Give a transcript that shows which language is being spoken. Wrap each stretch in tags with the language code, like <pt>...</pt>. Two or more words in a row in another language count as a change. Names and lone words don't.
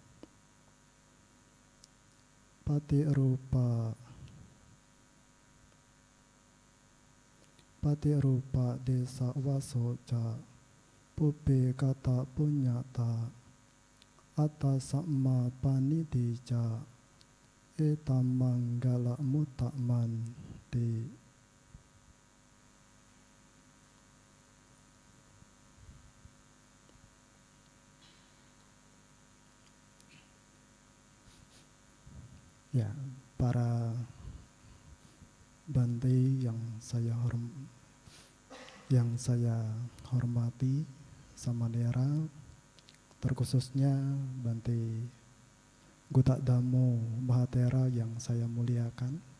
<pi>Pati rupa desa wasoca pupe kata punyata atta samma panidija etam manggala mutaman di.</pi> <id>Ya, para Bante yang saya hormati, Samanera, terkhususnya Bante Gutadamo Mahatera yang saya muliakan,</id>